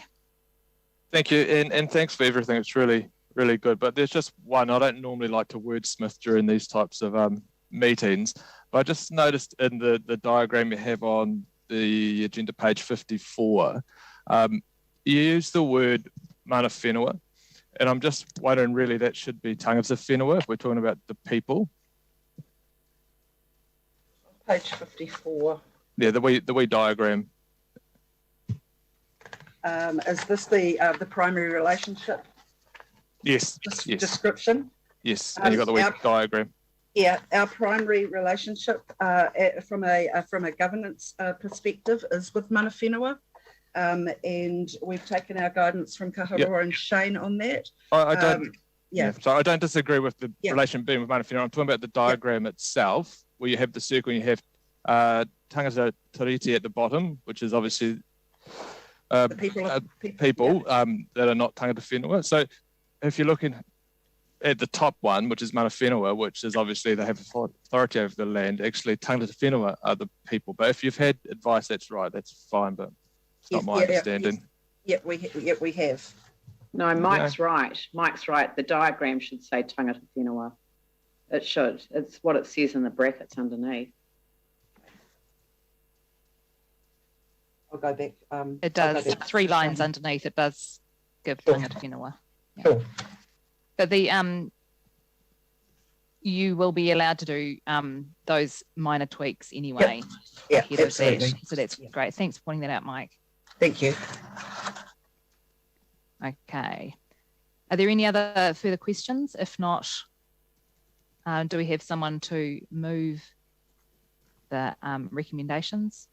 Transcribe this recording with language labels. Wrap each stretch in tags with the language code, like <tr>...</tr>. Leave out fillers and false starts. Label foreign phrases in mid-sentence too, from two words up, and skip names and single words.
<en>Thank you, and thanks for everything. It's really, really good. But there's just one. I don't normally like to wordsmith during these types of meetings, but I just noticed in the diagram you have on the agenda page 54, you use the word</en> <mi>mana whenua,</mi> <en>and I'm just wondering, really, that should be</en> <mi>tangata whenua</mi> <en>if we're talking about the people. Page 54. Yeah, the wee diagram. Is this the primary relationship? Yes. Yes. Description? Yes, and you've got the wee diagram. Yeah, our primary relationship from a governance perspective is with</en> <mi>mana whenua,</mi> <en>and we've taken our guidance from Kaharoa and Shane on that. I don't. So I don't disagree with the relation being with</en> <mi>mana whenua.</mi> <en>I'm talking about the diagram itself, where you have the circle and you have</en> <mi>tangata tiriti</mi> <en>at the bottom, which is obviously people that are not</en> <mi>tangata whenua.</mi> <en>So if you're looking at the top one, which is</en> <mi>mana whenua,</mi> <en>which is obviously they have authority over the land, actually</en> <mi>tangata whenua</mi> <en>are the people. But if you've had advice, that's right, that's fine, but it's not my understanding. Yes. We have. No, Mike's right. Mike's right. The diagram should say</en> <mi>tangata whenua.</mi> <en>It should. It's what it says in the brackets underneath. I'll go back. It does. 3 lines underneath. It does give</en> <mi>tangata whenua.</mi> <en>Yeah. Cool. But you will be allowed to do those minor tweaks anyway. Yeah, absolutely. So that's great. Thanks for pointing that out, Mike. Thank you. Okay. Are there any other further questions? If not, do we have someone to move the recommendations?</en>